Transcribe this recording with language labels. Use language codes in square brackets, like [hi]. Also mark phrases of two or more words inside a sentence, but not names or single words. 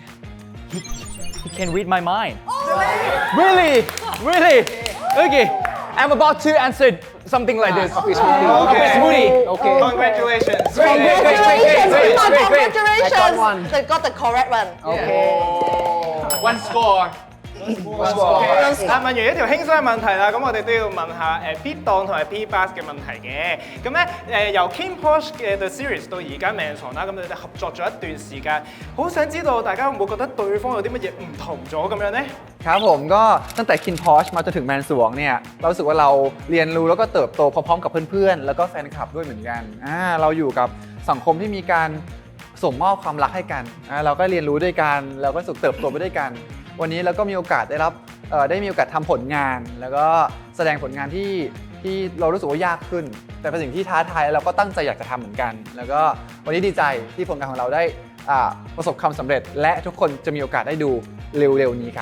[en] He can read my mind。 really, okay. I'm about to answer something like this. Coffee smoothie. Okay. Smoothie. Okay. Congratulations. Congratulations, great, Pima, great, great. congratulations. I got one. They got the correct one. One score. [yue] 問完一條輕鬆嘅問題啦，咁我哋都要問下P 檔同埋 P Bass 嘅問題嘅。咁咧由 Kim Posh 嘅 The Series 到而家 Manson 啦，咁你哋合作咗一段時間，好想知道大家會唔會覺得對方有啲乜嘢唔同咗咁樣咧？ [th] ครับผมก็ตั้งแต่ Kin Posh มาจนถึง Man Suang เนี่ยเรารู้สึกว่าเราเรียนรู้แล้วก็เติบโตพร้อมๆกับเพื่อนๆแล้วก็แฟนค ลับด้วยเหมือนกันเราอยู่กับสังคมที่มีการส่งมอบความรักให้กันเราก็เรียนรู้ด้วยกันเราก็สุขเติบโตไปด้วยกันวันนี้เราก็มีโอกาสได้มีโอกาสทำผลงานแล้วก็แสดงผลงานที่เรารู้สึกว่ายากขึ้นแต่เป็นสิ่งที่ท้าทายเราก็ตั้งใจอยากจะทำเหมือนกันแล้วก็วันนี้ดีใจที่ผลงานของเราได้ประสบความสำเร็จและทุกคนจะมีโอกาสได้ดูเร็วๆนี้ครับ